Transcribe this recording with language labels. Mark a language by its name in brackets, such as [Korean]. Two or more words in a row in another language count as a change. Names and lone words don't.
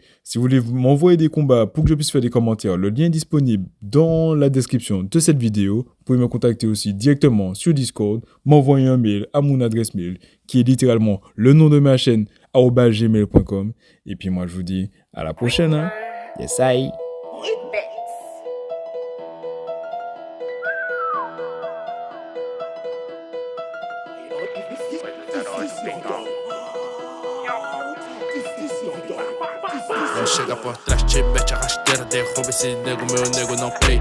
[French] Si vous voulez m'envoyer des combats pour que je puisse faire des commentaires, le lien est disponible dans la description de cette vidéo. Vous pouvez me contacter aussi directement sur Discord, m'envoyer un mail à mon adresse mail qui est littéralement le nom de ma chaîne @gmail.com. Et puis moi je vous dis à la prochaine. Hein. [English] Yes, I. [Portuguese] Chega por trás, te mete a rasteira, derruba esse nego, meu nego não play.